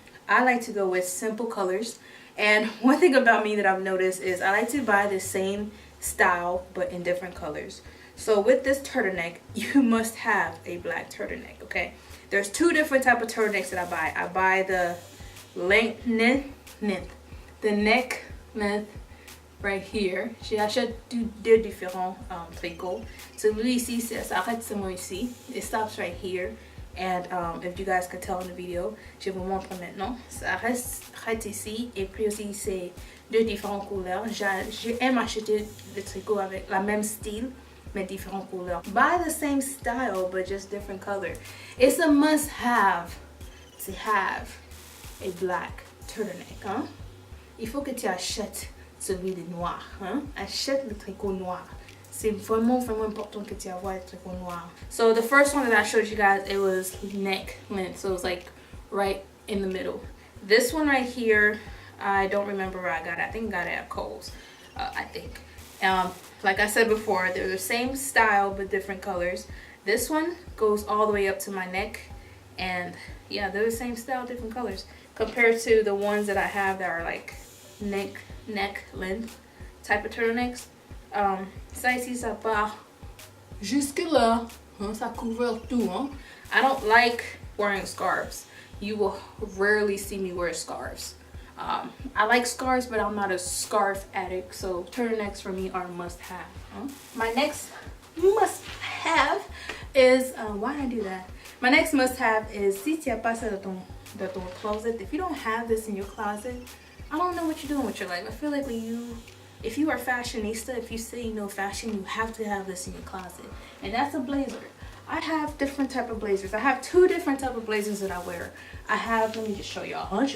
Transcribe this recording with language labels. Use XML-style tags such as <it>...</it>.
<en>I like to go with simple colors, and one thing about me that I've noticed is I like to buy the same style but in different colors. So with this turtleneck, you must have a black turtleneck, okay? There's two different type of turtlenecks that I buy. I buy the the neck length right here.</en> <fr>J'achète deux différents tricots. Celui-ci, ça s'arrête seulement ici.</fr> <en>It stops right here. And if you guys can tell in the video,</en> <fr>je vous montre maintenant. Ça arrête ici. Et puis aussi, c'est deux différentes couleurs. J'aime acheter des tricots avec la même style. mais différentes couleurs.</fr> <en>Buy the same style, but just different color. It's a must-have to have a black turtleneck, hein?</en> <fr>Il faut que tu achètes celui de noir, hein? Achète le tricot noir. C'est vraiment, vraiment important que tu aies le tricot noir.</fr> <en>So the first one that I showed you guys, it was neck length. So it was like right in the middle. This one right here, I don't remember where I got it. I think I got it at Kohl's, I think. Like I said before, they're the same style but different colors. This one goes all the way up to my neck, and yeah, they're the same style, different colors, compared to the ones that I have that are like neck length type of turtlenecks.</en> <fr>Ça ici, ça part jusque là, hein, ça couvre tout, hein.</fr> <en>I don't like wearing scarves. You will rarely see me wear scarves. I like scarves, but I'm not a scarf addict, so turtlenecks for me are a must-have. My next must-have is why did I do that? My next must-have is</en> <fr>si tu as pas ça dans ton closet.</fr> <en>If you don't have this in your closet, I don't know what you're doing with your life. I feel like if you are fashionista, if you say you know fashion, you have to have this in your closet, and that's a blazer. I have different type of blazers. I have two different type of blazers that I wear. I have, let me just show y'all.</en>